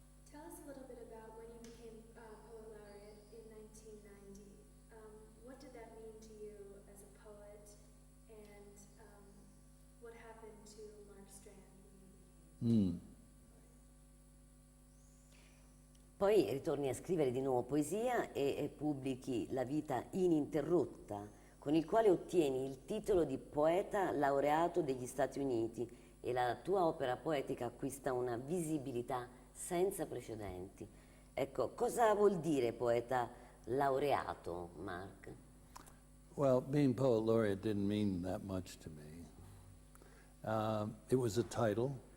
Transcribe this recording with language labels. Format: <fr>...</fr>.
<en>Tell us a little bit about when you became Poet Laureate in 1990. What did that mean to you as a poet, and what happened to Mark Strand?</en> <it>Poi ritorni a scrivere di nuovo poesia e pubblichi La vita ininterrotta, con il quale ottieni il titolo di poeta laureato degli Stati Uniti, e la tua opera poetica acquista una visibilità senza precedenti. Ecco, cosa vuol dire poeta laureato, Mark?</it> <en>Well, being poet laureate didn't mean that much to me. It was a title.</en>